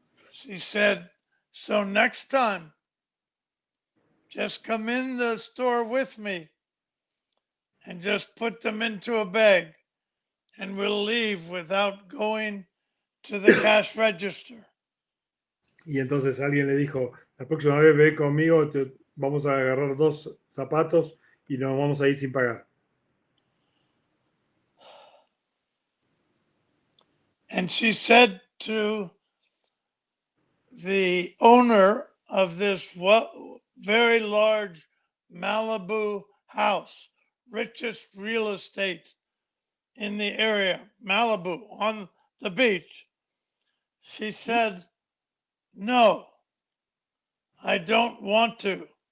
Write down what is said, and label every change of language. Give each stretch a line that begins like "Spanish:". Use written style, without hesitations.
English: She said, so next time, just come in the store with me and just put them into a bag and we'll leave without going to the cash register.
Spanish: Y entonces alguien le dijo, la próxima vez ve conmigo, vamos a agarrar 2 zapatos y nos vamos a ir sin pagar.
English: And she said to the owner of this very large Malibu house, richest real estate in the area, Malibu, on the beach, she said, no, I don't want to.